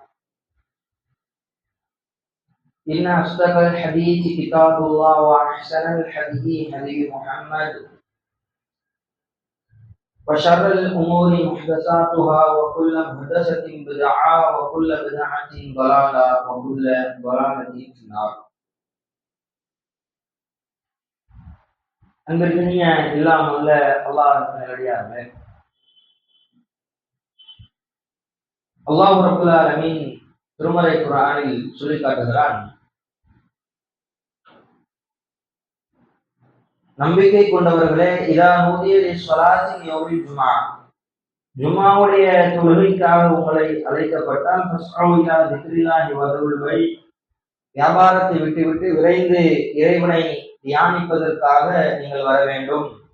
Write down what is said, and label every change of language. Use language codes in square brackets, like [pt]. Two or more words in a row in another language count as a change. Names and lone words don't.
[ar] إن أصدق الحديث كتاب الله وأحسن الحديث هدي محمد وشر الأمور محدثاتها وكل محدثة بدعة وكل بدعة ضلالة وكل ضلالة في النار. [ta] அன்பிற்கினிய எல்லாம் உள்ள அல்லாஹ் நல்லடியார்களே, [ar] الله رب العالمين [ta] திருமறை குர்ஆனில் சொல்லி காட்டுகிறான், நம்பிக்கை கொண்டவர்களே, [ar] إذا نودي للصلاة يوم الجمعة, [ta] ஜும்ஆவுடைய தொழுகைக்காக உங்களை அழைக்கப்பட்டால் [ar] فاسعوا إلى ذكر الله وذروا البيع, [ta] வியாபாரத்தை விட்டுவிட்டு விரைந்து இறைவனை தியானிப்பதற்காக நீங்கள் வர வேண்டும்.